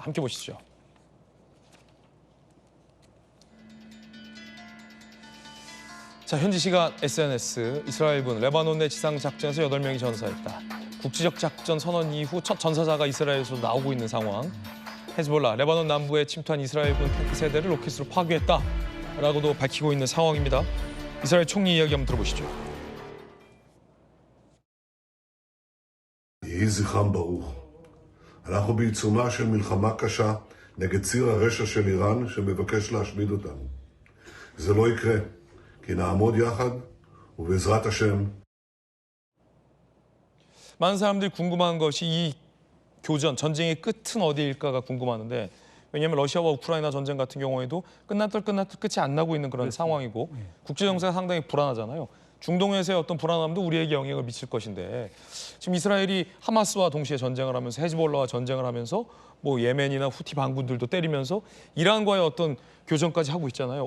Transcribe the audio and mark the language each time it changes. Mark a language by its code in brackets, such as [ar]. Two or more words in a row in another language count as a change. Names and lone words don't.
[ko] 함께 보시죠. 자, 현지 시간 SNS 이스라엘군 레바논 내 지상 작전에서 8명이 전사했다. 국지적 작전 선언 이후 첫 전사자가 이스라엘에서 나오고 있는 상황. 헤즈볼라 레바논 남부에 침투한 이스라엘군 탱크 세대를 로켓으로 파괴했다라고도 밝히고 있는 상황입니다. 이스라엘 총리 이야기 한번 들어보시죠. [he] יהי זכרם ברוך. אנחנו בעיצומה של מלחמה קשה נגד ציר הרשע של איראן שמבקש להשמיד אותנו. זה לא יקרה, כי נעמוד יחד ובעזרת השם. [ko] 많은 사람들이 궁금한 것이 이 교전, 전쟁의 끝은 어디일까가 궁금하는데 왜냐하면 러시아와 우크라이나 전쟁 같은 경우에도 끝났들 끝이 안 나고 있는 그런 상황이고 국제 정세가 상당히 불안하잖아요. 중동에서의 어떤 불안함도 우리에게 영향을 미칠 것인데 지금 이스라엘이 하마스와 동시에 전쟁을 하면서 헤즈볼라와 전쟁을 하면서 뭐 예멘이나 후티 반군들도 때리면서 이란과의 어떤 교전까지 하고 있잖아요.